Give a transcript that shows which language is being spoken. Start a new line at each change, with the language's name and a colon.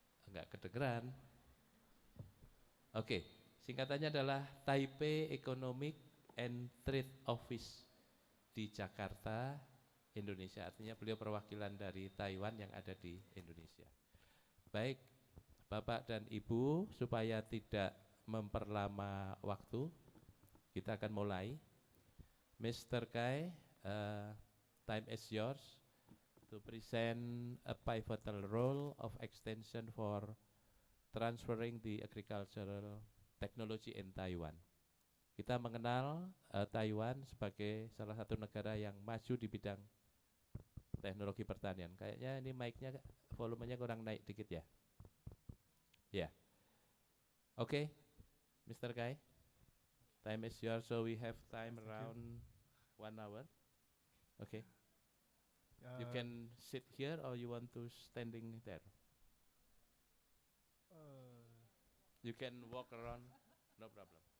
Indonesian: Enggak kedengeran. Oke, singkatannya adalah Taipei Economic and Trade Office di Jakarta, Indonesia. Artinya beliau perwakilan dari Taiwan yang ada di Indonesia. Baik, Bapak dan Ibu, supaya tidak memperlama waktu, kita akan mulai.
English: Mr. Kai, time is yours to present a pivotal role of extension for transferring the agricultural technology in Taiwan.
Indonesian: Kita mengenal Taiwan sebagai salah satu negara yang maju di bidang teknologi pertanian. Kayaknya ini mic-nya volumenya kurang naik dikit ya. Ya. Yeah. Oke, Mr. Kai.
English: Time is yours, so we have time around 1 hour. Okay. You can sit here or you want to standing there? You can walk around, no problem.